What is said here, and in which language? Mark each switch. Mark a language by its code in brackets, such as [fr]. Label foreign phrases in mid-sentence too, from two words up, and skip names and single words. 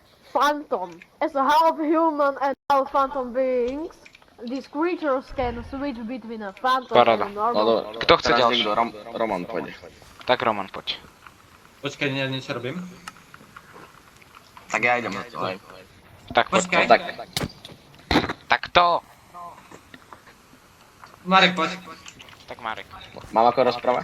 [en] phantom. As a half human and half phantom beings, these creatures can switch between a phantom [sk] Paráda. [en] and a normal. [sk] Kto chce Teraz ďalší? niekto, Roman pôjde. Tak Roman, poď. Počkaj, ja niečo robím. Tak ja idem na to, hej. Tak poď. Počkaj. Tak, Tak to! Marek, poď. Tak Marek. mám ako rozprávať?